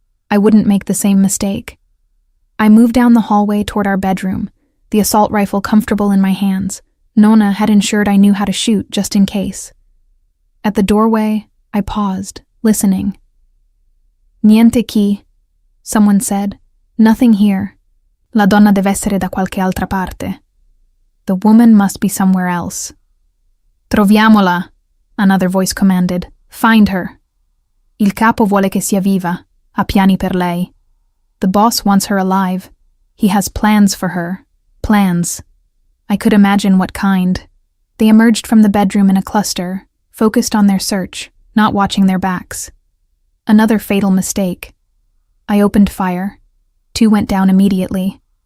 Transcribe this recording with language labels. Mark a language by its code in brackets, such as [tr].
[en] I wouldn't make the same mistake. I moved down the hallway toward our bedroom, the assault rifle comfortable in my hands. Nonna had ensured I knew how to shoot just in case. At the doorway, I paused, listening. [it] Niente qui, [en] someone said. Nothing here. [it] La donna deve essere da qualche altra parte. [en] The woman must be somewhere else. [it] Troviamola, [en] another voice commanded. Find her. [it] Il capo vuole che sia viva. Ha piani per lei. [en] The boss wants her alive. He has plans for her. Plans. I could imagine what kind. They emerged from the bedroom in a cluster, focused on their search, not watching their backs. Another fatal mistake. I opened fire. 2 went down immediately.